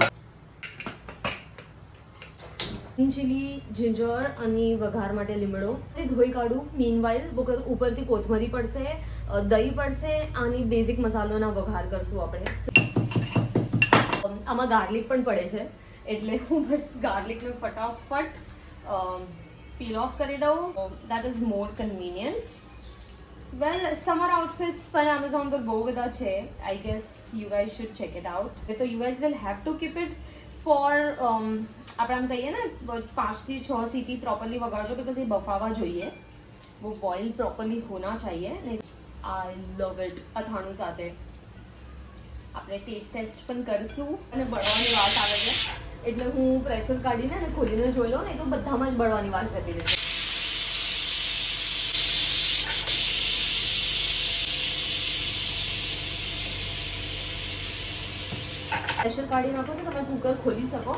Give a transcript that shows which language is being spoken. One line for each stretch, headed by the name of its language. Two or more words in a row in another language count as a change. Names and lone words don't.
Gujarati: ચીલી, જિંજર અને વઘાર માટે લીમડો ધોઈ કાઢું. મીનવાઇલ ઉપરથી કોથમરી પડશે, દહીં પડશે અને બેઝિક મસાલોના વઘાર કરશું આપણે. આમાં ગાર્લિક પણ પડે છે એટલે હું બસ ગાર્લિકને ફટાફટ
English: peel off
Gujarati: કરી દઉં.
English: that is more convenient. well summer outfits
Gujarati: પર Amazon પર બહુ બધા છે.
English: I guess you guys should check it out. so you guys will have to keep it for
Gujarati: આપણે આમ કહીએ ને 5 થી 6 સીટી પ્રોપરલી વગાડજો because એ બફાવા જોઈએ.
Hindi: वो
English: boil properly
Hindi: होना चाहिए.
English: I love it.
Gujarati: અથાણું સાથે આપણે ટેસ્ટ પણ કરશું અને બળવાની વાત આવે છે એટલે હું પ્રેશર કાઢીને અને ખોલીને જોઈ લઉં ને તો બધામાં જ બળવાની વાત જતી રહેશે. પ્રેશર કાઢી નાખો તો તમે કુકર ખોલી શકો.